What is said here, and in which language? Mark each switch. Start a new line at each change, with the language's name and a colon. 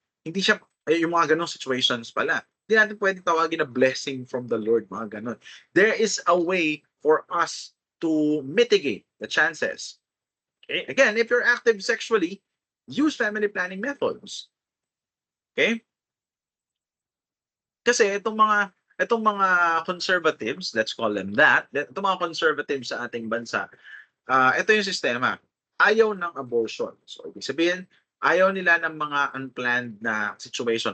Filipino: Hindi siya, yung mga ganong situations pala. Hindi natin pwedeng tawagin na
English: blessing from the Lord,
Filipino: mga ganon.
English: There is a way for us to mitigate the chances. Okay? Again, if you're active sexually, use family planning methods. Okay?
Filipino: Kasi itong mga conservatives,
English: let's call them that,
Filipino: itong mga conservatives sa ating bansa, ito yung sistema. ayaw ng abortion.
English: So,
Filipino: ibig sabihin, ayaw nila ng mga unplanned na situation.